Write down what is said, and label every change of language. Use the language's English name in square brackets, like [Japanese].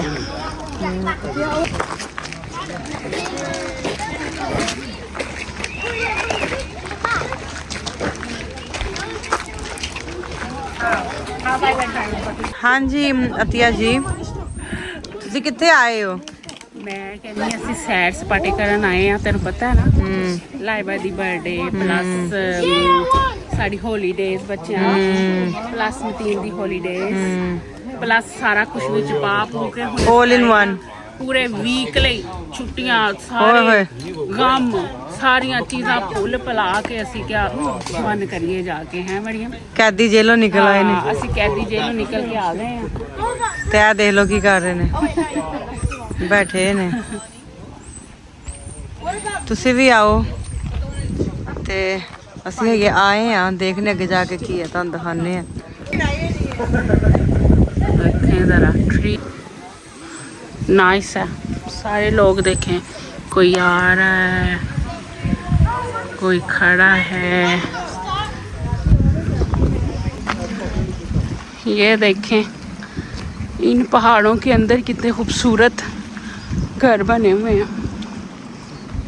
[Punjabi] हाँ जी अतिया जी, ਤੁਸੀਂ ਕਿੱਥੇ ਆਏ ਹੋ? ਮੈਂ ਕਹਿੰਦੀ ਅਸੀਂ ਸੈਰ ਸਪਾਟੇ ਕਰਨ ਆਏ ਆ, ਤੈਨੂੰ ਪਤਾ ਹੈ ਨਾ ਲਾਇਬਾ ਦੀ ਬਰਥਡੇ ਪਲੱਸ ਸਾਡੀ ਹੌਲੀਡੇਜ਼ ਬੱਚਿਆਂ ਪਲੱਸ ਮਤੀਨ ਦੀ ਹੌਲੀਡੇਜ਼ ਪਲੱਸ ਸਾਰਾ ਕੁਝ ਵਿੱਚ ਪਾ ਪੂ ਕੇ [English] All in one। [Punjabi] ਪੂਰੇ ਵੀਕ ਲਈ ਛੁੱਟੀਆਂ ਸਾਰੇ ਗਮ ਸਾਰੀਆਂ ਚੀਜ਼ਾਂ ਭੁੱਲ ਭੁਲਾ ਕੇ ਅਸੀਂ ਕਿਆ ਮਨ ਕਰੀਏ ਜਾ ਕੇ ਹੈ ਮਰੀਮ ਕੈਦੀ ਜੇਲੋਂ ਨਿਕਲ ਆਏ ਨੇ। ਅਸੀਂ ਕੈਦੀ ਜੇਲੋਂ ਨਿਕਲ ਕੇ ਆ ਗਏ ਆ ਤੇ ਆ ਦੇਖ ਲਓ ਕੀ ਕਰ ਰਹੇ ਨੇ, ਬੈਠੇ ਨੇ। ਤੁਸੀਂ ਵੀ ਆਓ ਤੇ ਅਸੀਂ ਹੈਗੇ ਆਏ ਆ ਦੇਖਨੇ ਅੱਗੇ ਜਾ ਕੇ ਕੀ ਹੈ, ਤੁਹਾਨੂੰ ਦਿਖਾਣੇ ਆ। [Hindi] जरा ट्री नाइस है, सारे लोग देखें, कोई आ रहा है कोई खड़ा है। ये देखें इन पहाड़ों के अंदर कितने खूबसूरत घर बने हुए हैं।